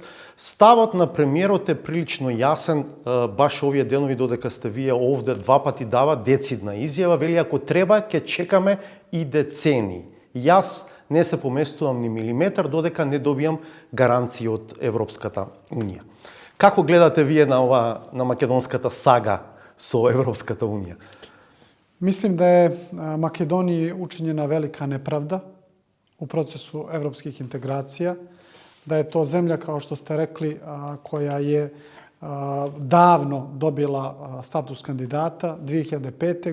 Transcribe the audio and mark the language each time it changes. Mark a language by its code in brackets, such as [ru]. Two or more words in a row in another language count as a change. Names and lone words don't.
[mk] Ставот на премиерот е прилично јасен, баш овие денови додека сте вие овде два пати дава децидна изјава, вели ако треба ќе чекаме и децени. Јас не се поместувам ни милиметар додека не добијам гаранции од Европската Унија. Како гледате вие на македонската сага со Европската Унија? [sr] Mislim da je Makedoniji učinjena velika nepravda u procesu evropskih integracija, da je to zemlja, kao što ste rekli, koja je davno dobila status kandidata 2005.